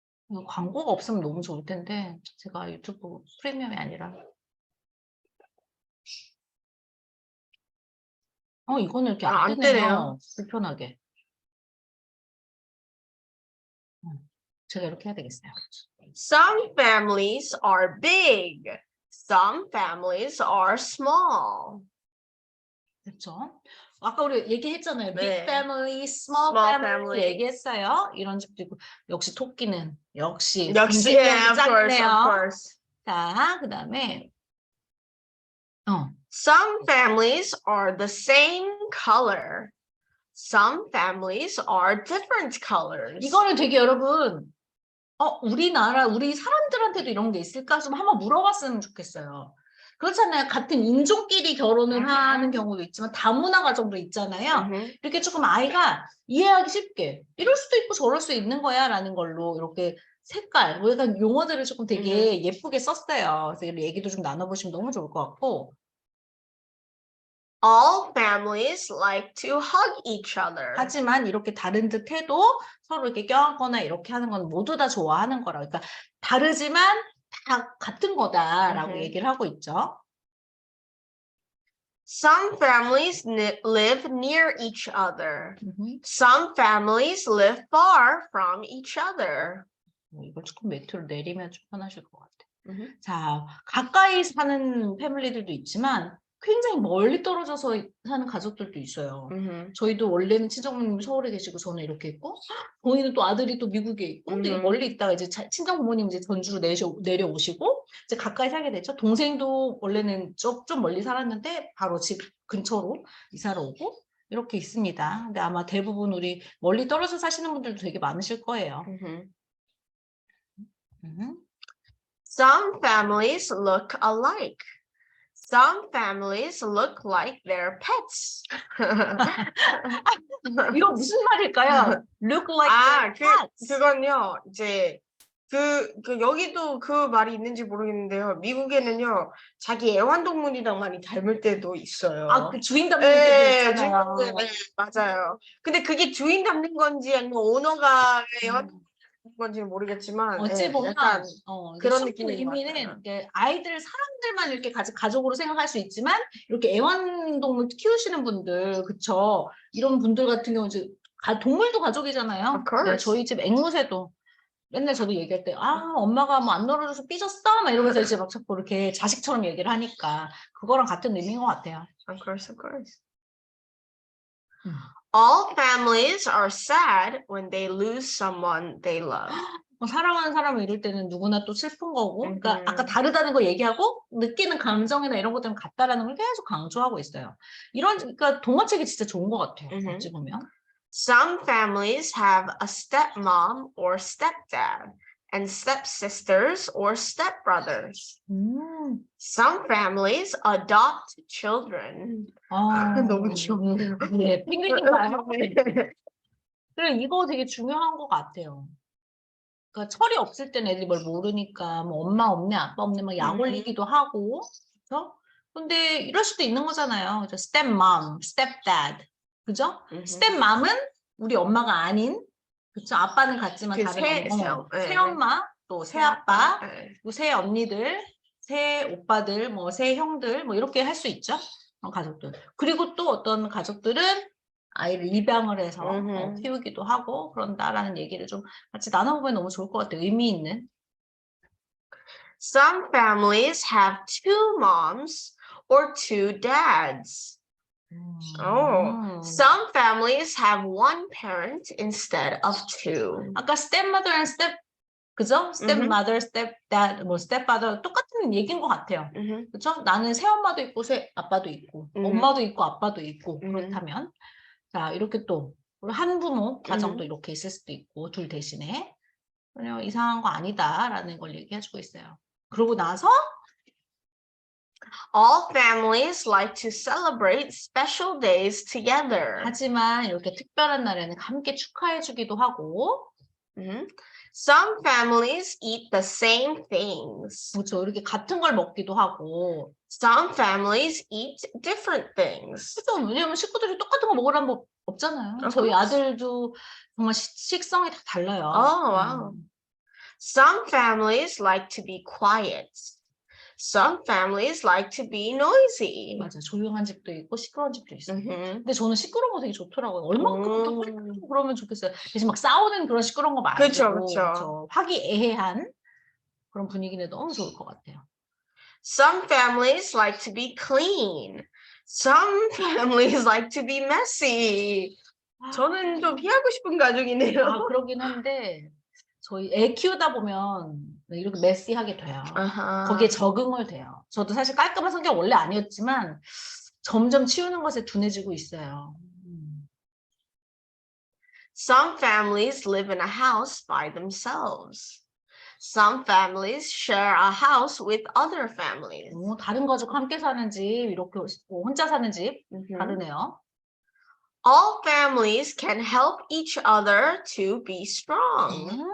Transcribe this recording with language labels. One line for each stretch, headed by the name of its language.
Korean: 이거 광고가 없으면 너무 좋을 텐데 제가 유튜브 프리미엄이 아니라 이거는 이렇게 안 되네요. 불편하게. 제가 이렇게 해야 되겠어요.
English: Some families are big. Some families are small.
Korean: 그렇죠? 아까 우리 얘기했잖아요.
English: Big family, small family
Korean: 얘기했어요. 이런 식도 있고 역시 토끼는 역시
English: Yeah, of course.
Korean: 자, 그 다음에
English: Some families are the same color. Some families are different colors.
Korean: 이거는 되게 여러분 우리 사람들한테도 이런 게 있을까 좀 한번 물어봤으면 좋겠어요. 그렇잖아요. 같은 인종끼리 결혼을 하는 경우도 있지만 다문화 가정도 있잖아요. 이렇게 조금 아이가 이해하기 쉽게 이럴 수도 있고 저럴 수 있는 거야 라는 걸로 이렇게 색깔, 약간 용어들을 조금 되게 예쁘게 썼어요. 그래서 얘기도 좀 나눠보시면 너무 좋을 것 같고
English: All families like to hug each other.
Korean: 하지만 이렇게 다른 듯 해도 서로 이렇게 껴안거나 이렇게 하는 건 모두 다 좋아하는 거라. 그러니까 다르지만 다 같은 거다라고 얘기를 하고 있죠.
English: Some families live near each other. Some families live far from each other.
Korean: 이걸 조금 매트로 내리면 좀 편하실 것 같아요. 자, 가까이 사는 패밀리들도 있지만 굉장히 멀리 떨어져서 사는 가족들도 있어요. 저희도 원래는 친정부모님이 서울에 계시고 저는 이렇게 있고 저희는 또 아들이 또 미국에 있고 되게 멀리 있다가 이제 친정부모님 이제 전주로 내려오시고 이제 가까이 살게 됐죠. 동생도 원래는 좀 멀리 살았는데 바로 집 근처로 이사를 오고 이렇게 있습니다. 근데 아마 대부분 우리 멀리 떨어져 사시는 분들도 되게 많으실 거예요.
English: Some families look alike. Some families look like their pets.
Korean: 이거 무슨 말일까요?
English: Look like their pets.
Korean: 그건요. 이제 여기도 그 말이 있는지 모르겠는데요. 미국에는요. 자기 애완동물이랑 많이 닮을 때도 있어요. 그 주인 닮는 때도 있잖아요. 네, 맞아요. 근데 그게 주인 닮는 건지 아니면 오너가 애완동물 건지는 모르겠지만 어찌 보면 약간 그런 느낌이 의미는 아이들 사람들만 이렇게 가족으로 생각할 수 있지만 이렇게 애완동물 키우시는 분들 그쵸 이런 분들 같은 경우 이제 동물도 가족이잖아요. 네, 저희 집 앵무새도 맨날 저도 얘기할 때 엄마가 뭐 안 놀아줘서 삐졌어 막 이러면서 이제 막 자꾸 이렇게 자식처럼 얘기를 하니까 그거랑 같은 의미인 것 같아요.
English: Of course. All families are sad when they lose someone they love.
Korean: 사랑하는 사람을 잃을 때는 누구나 또 슬픈 거고, 그러니까 아까 다르다는 거 얘기하고 느끼는 감정이나 이런 것들은 같다라는 걸 계속 강조하고 있어요. 그러니까 동화책이 진짜 좋은 것 같아요. 어찌 보면.
English: Some families have a stepmom or stepdad, and stepsisters or stepbrothers. Some families adopt children.
Korean: 너무 귀엽네요. 네, 펭귄인가요? 그래, 이거 되게 중요한 것 같아요. 그러니까 철이 없을 때는 애들이 뭘 모르니까 뭐 엄마 없네, 아빠 없네 막 약 올리기도 하고, 그렇죠? 근데 이럴 수도 있는 거잖아요. 그죠?
English: stepmom, stepdad,
Korean: 그죠? stepmom은 우리 엄마가 아닌, 그렇죠? 아빠는 같지만 다른 엄마, 새엄마, 또 새아빠, 또 새언니들, 새오빠들, 뭐 새형들, 뭐 이렇게 할 수 있죠. 가족들. 그리고 또 어떤 가족들은 아이를 입양을 해서 키우기도 하고 그런다라는 얘기를 좀 같이 나눠보면 너무 좋을 것 같아요. 의미 있는.
English: Some families have two moms or two dads. Some families have one parent instead of two.
Korean: 아까
English: stepmother and
Korean: 그죠? stepmother, stepdad, 뭐 stepfather 똑같은 얘기인 것 같아요. 그렇죠? 나는 새엄마도 있고 새아빠도 있고 엄마도 있고 아빠도 있고 그렇다면 자 이렇게 또 한부모 가정도 이렇게 있을 수도 있고 둘 대신에 전혀 이상한 거 아니다라는 걸 얘기해주고 있어요. 그러고 나서
English: All families like to celebrate special days together.
Korean: 하지만 이렇게 특별한 날에는 함께 축하해주기도 하고
English: Some families eat the same things.
Korean: 그렇죠. 이렇게 같은 걸 먹기도 하고
English: Some families eat different things.
Korean: 그렇죠. 왜냐하면 식구들이 똑같은 거 먹으라는 법 없잖아요.
English: Of
Korean: 저희
English: course.
Korean: 아들도 정말 식성이 다 달라요.
English: Oh, wow. Some families like to be quiet. Some families like to be noisy.
Korean: 맞아. 조용한 집도 있고 시끄러운 집도 있어요. Mhm. 근데 저는 시끄러운 거 되게 좋더라고요. 얼만큼 또 활발하고 그러면 좋겠어요. 대신 막 싸우는 그런 시끄러운 거 말고 그쵸, 그쵸. 그쵸. 화기애애한 그런 분위기는 너무 좋을 것 같아요.
English: Some families like to be clean. Some families like to be messy.
Korean: 저는 좀 피하고 싶은 가족이네요. 아, 그러긴 한데 저희 애 키우다 보면 이렇게 메시하게 돼요. 거기에 적응을 돼요. 저도 사실 깔끔한 성격 원래 아니었지만 점점 치우는 것에 둔해지고 있어요.
English: Some families live in a house by themselves. Some families share a house with other families.
Korean: 다른 가족 함께 사는 집, 이렇게 혼자 사는 집 다르네요.
English: All families can help each other to be strong.